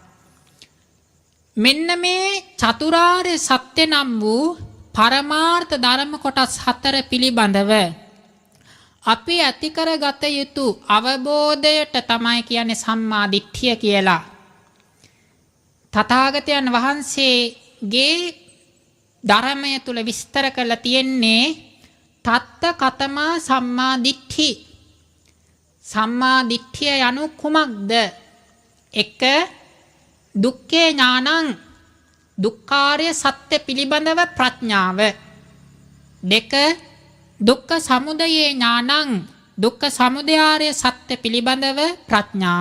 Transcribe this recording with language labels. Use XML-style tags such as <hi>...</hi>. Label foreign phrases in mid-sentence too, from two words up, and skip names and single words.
<si>මෙන්න මේ චතුරාර්ය සත්‍ය නම් වූ පරමාර්ථ ධර්ම කොටස් 4 පිළිබඳව අපි ඇති කරගත යුතු අවබෝධයට තමයි කියන්නේ සම්මා දිට්ඨිය කියලා. තථාගතයන් වහන්සේගේ ධර්මය තුල විස්තර කරලා තියෙන්නේ</si> <pi>තත්ත කතමා සම්මා දිට්ඨි.</pi> <si>සම්මා දිට්ඨිය යනු කුමක්ද? 1.</si> <pi>දුක්ඛේ ඥානං</pi> <si>දුක්ඛාර්ය සත්‍ය පිළිබඳව ප්‍රඥාව. 2.</si> <pi>දුක්ඛ සමුදයේ ඥානං</pi> <si>දුක්ඛ සමුදයාර්ය සත්‍ය පිළිබඳව ප්‍රඥාව.</si>